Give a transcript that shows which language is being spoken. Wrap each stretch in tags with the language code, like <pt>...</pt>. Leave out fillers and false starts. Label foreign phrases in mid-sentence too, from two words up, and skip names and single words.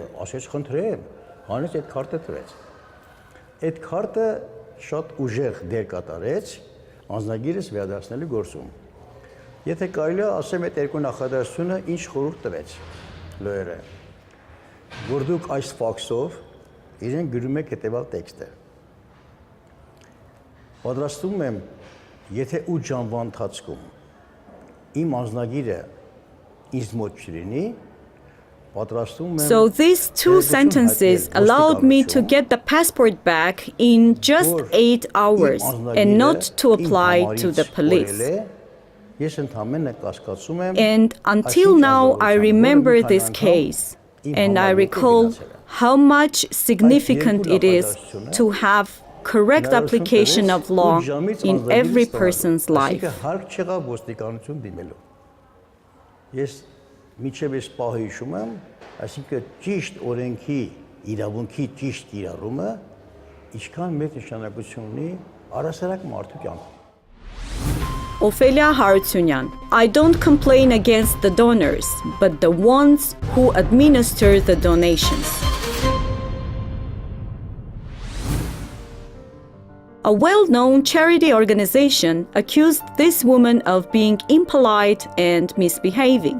<hy>ասեց խնդրեմ, հանեց այդ կարտը տվեց։ Այդ կարտը շատ ուժեղ դեր կատարեց անձնագիրս վերադարձնելու գործում։ Եթե կարելի է ասեմ այդ երկու նախադասությունը ինչ խորհուրդ տվեց լոյերը, որ դուք այս ֆաքսով իրեն գրում եք հետևյալ տեքստը։ Պատրաստվում եմ, եթե 8 ժամվա ընթացքում իմ անձնագիրը ինձ մոտ չլինի,</hy> <en>So these two sentences allowed me to get the passport back in just 8 hours and not to apply to the police. And until now, I remember this case, and I recall how much significant it is to have correct application of law in every person's life.</en> <hy>Միջև ես պահը հիշում եմ, այսինքն ճիշտ օրենքի իրավունքի ճիշտ կիրառումը ինչքան մեծ նշանակություն ունի առասարակ մարդու կյանքում։</hy> <en>Ophelia Harutyunyan. I don't complain against the donors, but the ones who administer the donations. A well-known charity organization accused this woman of being impolite and misbehaving.</en>